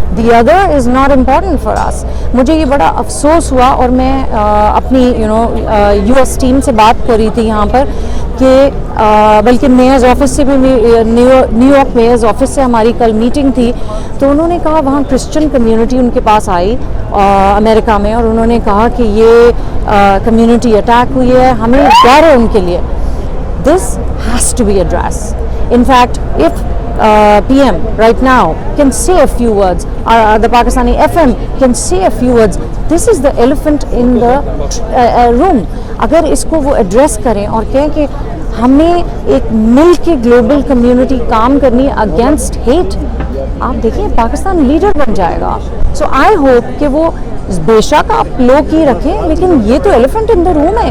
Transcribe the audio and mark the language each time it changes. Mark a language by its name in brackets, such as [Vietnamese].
[English] The other is not important for us. [Urdu] مجھے یہ بڑا افسوس ہوا, اور میں اپنی یو ایس ٹیم سے بات کر رہی تھی یہاں پر کہ بلکہ میئرز آفس سے بھی, نیو یارک میئرز آفس سے ہماری کل میٹنگ تھی, تو انہوں نے کہا وہاں کرسچن کمیونٹی ان کے پاس آئی امریکہ میں, اور انہوں نے کہا کہ یہ کمیونٹی اٹیک ہوئی ہے, ہمیں ڈر ہے ان کے لیے. [English] This has to be addressed. In fact, if PM right now can say a few words, the Pakistani FM can say a few words, this is the elephant in the room. [Urdu] اگر اس کو وہ address کریں اور کہیں کہ ہمیں ایک مل کے گلوبل کمیونٹی کام کرنی اگینسٹ ہیٹ, آپ دیکھیں پاکستان لیڈر بن جائے گا. [English] so I hope [Urdu] کہ وہ بے شک آپ لو کی رکھیں, لیکن یہ تو [English] elephant in the room [Urdu] ہے.